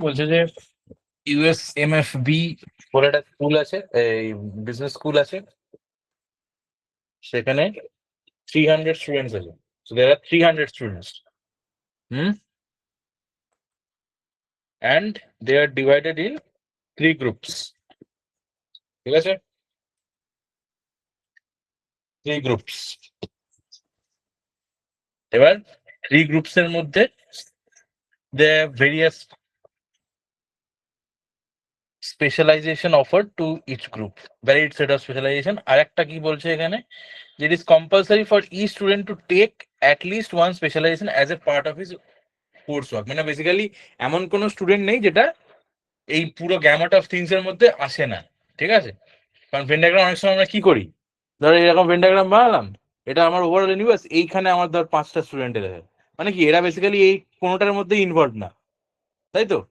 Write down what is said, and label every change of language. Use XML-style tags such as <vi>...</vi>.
<bn>বলছে যে ইউএসএমএফবি বলে একটা স্কুল আছে, এই বিজনেস স্কুল আছে, সেখানে 300 স্টুডেন্টস আছে।</bn> <en>So there are 300 students. Hmm? And they are divided in 3 groups.</en> <bn>ঠিক আছে?</bn> <en>3 groups.</en> <bn>এবার 3 groups এর মধ্যে</bn> <en>there are various specialization offered to each group. Varied set of specialization.</en> <bn>আর একটা কি বলছে এখানে?</bn> <en>It is compulsory for each student to take at least one specialization as a part of his coursework.</en> <bn>মানে basically এমন কোনো student নেই যেটা এই পুরো</bn> <en>gamut of things</en> <bn>এর মধ্যে আসে না। ঠিক আছে? কারণ ভেন ডায়াগ্রাম অনেক সময় আমরা কি করি, ধরো এরকম ভেন ডায়াগ্রাম বানালাম, এটা আমার ওভারঅল ইউনিভার্স, এইখানে আমার ধর 5টা স্টুডেন্টের আছে, মানে কি এরা বেসিক্যালি এই কোনোটার মধ্যে ইনভলভ না, তাই তো?</bn>